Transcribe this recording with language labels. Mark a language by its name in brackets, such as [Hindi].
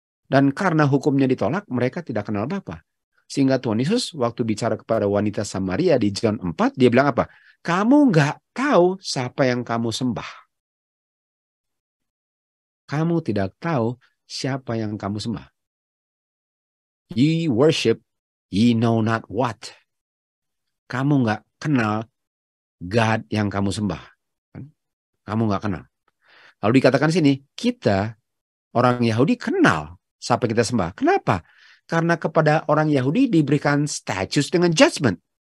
[Indonesian] Dan karena hukumnya ditolak, mereka tidak kenal Bapa. Sehingga Tuhan Yesus waktu bicara kepada wanita Samaria di John 4, dia bilang apa? Kamu nggak tahu siapa yang kamu sembah. Kamu tidak tahu siapa yang kamu sembah. [English] Ye worship, ye know not what. [Indonesian] Kamu nggak kenal God yang kamu sembah. Kamu nggak kenal. Lalu dikatakan sini, kita orang Yahudi kenal siapa kita sembah. Kenapa? Karena kepada orang Yahudi diberikan status dengan judgment.